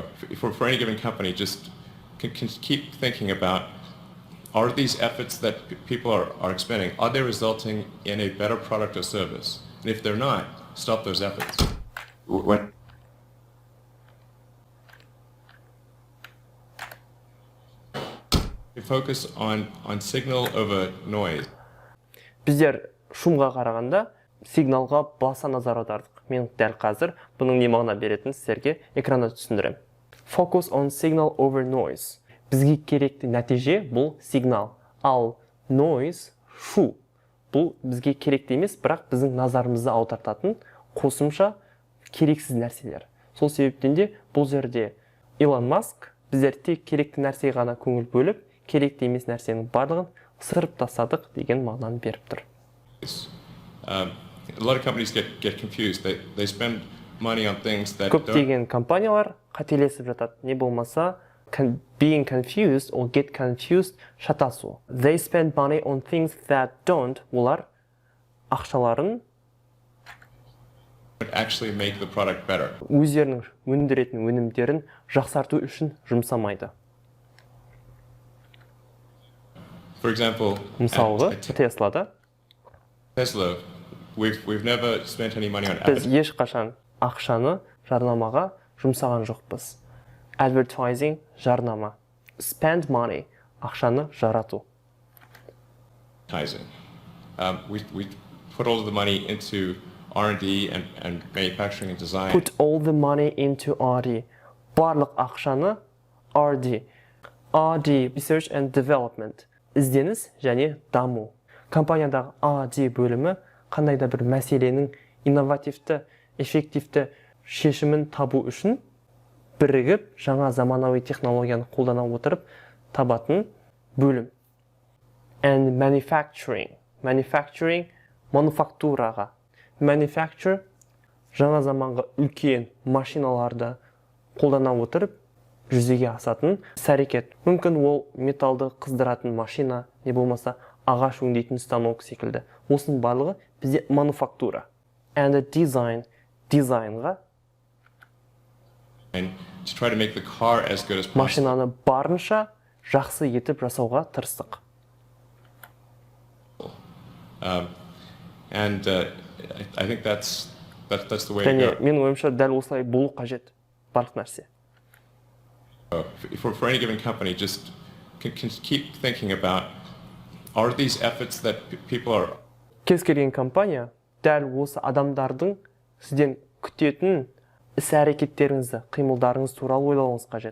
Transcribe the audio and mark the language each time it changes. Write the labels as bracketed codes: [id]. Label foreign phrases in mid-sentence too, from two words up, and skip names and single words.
[en] For any given company, just can keep thinking about, are these efforts that people are expending, are they resulting in a better product or service? And if they're not, stop those efforts. When we focus on signal over noise. [kk] Біздер шумға қарағанда сигналға баса назар аудардық. Мен дәл қазір бұның не мағына беретінін сіздерге экранда түсіндірем. [en] Focus on signal over noise. [kk] Бізге керекті нәтиже бұл сигнал. Ал noise, шу. Бұл бізге керекті емес, бірақ біздің назарымызды аудартатын қосымша керексіз нәрселер. Сол себептен де бұл жерде Илон Маск біздер тек керекті нәрсеге ғана көңіл бөліп, керекті емес нәрсенің барлығын ысырып тастадық деген мағынаны беріп тұр. [en] A lot of companies get confused. They spend money on things that [kk] Көптеген компаниялар қателесіп жатады. Не болмаса, [en] being confused or get confused шатасу. They spend money on things that don't. [kk] Олар ақшаларын [en] actually make the product better. [kk] Өздерінің өндіретін өнімдерін жақсарту үшін жұмсамайды. [en] For example, [kk] Мысалға, Теслада [en] Tesla, we've never spent any money on [kk] біз ешқашан ақшаны жарнамаға жұмсаған жоқпыз. [en] Advertising, жарнама. Spend money, [kk] ақшаны жарату. [en] advertising. We put all of the money into R&D and manufacturing and design. Put all the money into R&D. [kk] Барлық ақшаны [en] R&D. R&D, Research and Development. [kk] Ізденіс және даму. Компаниядағы R&D бөлімі қандайда бір мәселенің инновативті, эффективті шешімін табу үшін бірігіп, жаңа заманауи технологияны қолдана отырып табатын бөлім. [en] And manufacturing. Manufacturing, мануфактураға. Manufacture, [kk] жаңа заманғы үлкен машиналарды қолдана отырып жүзеге асатын іс-әрекет. Мүмкін ол металды қыздыратын машина, не болмаса ағаш өңдейтін станок секілді. Осының барлығы бізде мануфактура. [en] And design, дизайнға to try to make the car as good as possible. [kk] Машинаны барынша жақсы етіп жасауға тырыстық. I think that's the way to go. Және менің ойымша дәл осылай болу қажет. Барлық нәрсе. [en] For any given company, just can keep thinking about, are these efforts that people are [kk] Кез келген компания дәл осы адамдардың сізден күтетін іс-әрекеттеріңізді, қимылдарыңыз туралы ойлауыңыз қажет.